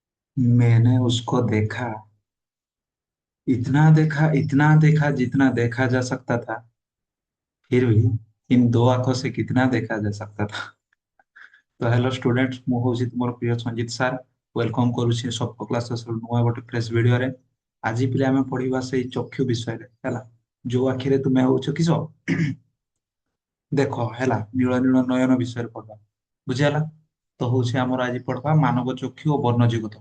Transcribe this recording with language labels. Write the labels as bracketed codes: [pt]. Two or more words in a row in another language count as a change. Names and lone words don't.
[hi] मैंने उसको देखा, इतना देखा जितना देखा जा सकता था। फिर भी इन दो आंखों से कितना देखा जा सकता था। [en] तो hello students, [or] ମୁଁ ହଉଛି ତୁମର ପ୍ରିୟ ସଞ୍ଜିତ ସାର୍। ୱେଲକମ୍ କରୁଛି ସଫ୍ଟ କ୍ଲାसेस ନୂଆ ଗୋଟେ ଫ୍ରେଶ ଭିଡିଓରେ। ଆଜି ପିଲା ଆମେ ପଢିବା ସେଇ ଚକ୍ଷୁ ବିଷୟରେ ହେଲା। ଯୋଉ ଆଖିରେ ତୁମେ ହଉଛ କିସ ଦେଖ ହେଲା, ନୀଳ ନୀଳ ନୟନ ବିଷୟରେ ପଢବା। ବୁଝିହେଲା? ତ ହଉଛି ଆମର ଆଜି ପଢବା ମାନବ ଚକ୍ଷୁ ଓ ବର୍ଣ୍ଣ ଜଗତ।